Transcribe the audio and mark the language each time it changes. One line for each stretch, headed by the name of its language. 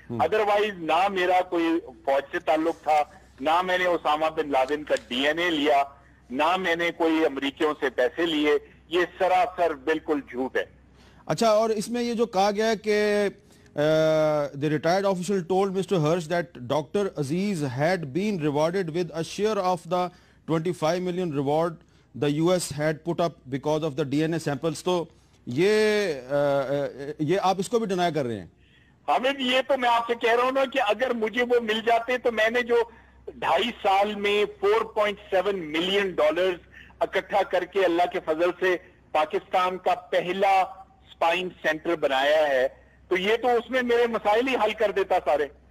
Urdu: Otherwise نہ میرا کوئی فوج سے تعلق تھا, نہ میں نے اسامہ بن لادن کا ڈی این اے لیا, نہ میں نے کوئی امریکیوں سے پیسے لیے. یہ سراسر بالکل جھوٹ ہے. اچھا, اور اس میں یہ جو کہا گیا ہے کہ
English: the retired official told Mr. Hirsch that Dr. Aziz had been rewarded with a share of the 25 million reward the US had put up because of the DNA samples.
Urdu: تو یہ آپ اس کو بھی ڈینائی کر رہے ہیں؟ حامد, یہ تو میں آپ سے کہہ رہا ہوں نا کہ اگر مجھے وہ مل جاتے تو میں نے جو 2.5 سال میں $4.7 ملین اکٹھا کر کے اللہ کے فضل سے پاکستان کا پہلا اسپائن سینٹر بنایا ہے, تو یہ تو اس میں میرے مسائل ہی حل کر دیتا سارے.